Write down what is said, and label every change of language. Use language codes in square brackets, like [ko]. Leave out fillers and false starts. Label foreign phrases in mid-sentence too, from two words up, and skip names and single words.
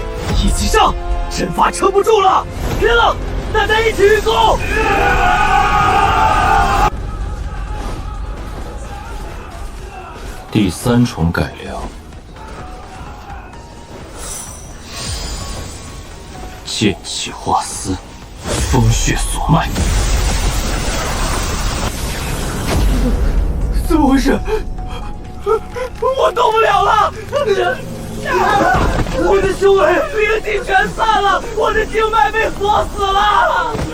[zh] 一起上，陣法撐不住了。別了，大家一起運功。第3重改良，劍氣化絲，風血鎖脈。怎麼回事？我動不了了！我的修為靈氣全散了，我的經脈被鎖死了！